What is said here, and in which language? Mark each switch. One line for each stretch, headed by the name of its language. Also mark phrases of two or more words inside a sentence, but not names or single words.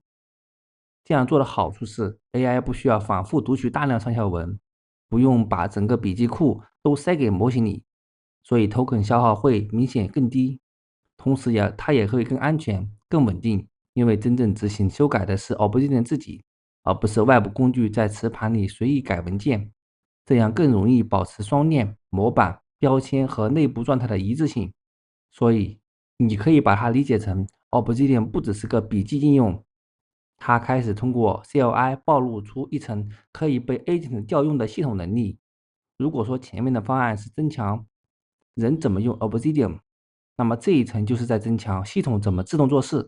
Chinese: 這樣做的好處是 AI 不需要反覆讀取大量上下文，不用把整個筆記庫都塞給模型裡，所以 token 消耗會明顯更低。同時它也會更安全、更穩定，因為真正執行修改的是 Obsidian 自己，而不是外部工具在磁盤裡隨意改文件。這樣更容易保持雙鏈、模板、標籤和內部狀態的一致性。所以你可以把它理解成 Obsidian 不只是個筆記應用，它開始通過 CLI 暴露出一層可以被 Agent 調用的系統能力。如果說前面的方案是增強人怎麼用 Obsidian， 那麼這一層就是在增強系統怎麼自動做事。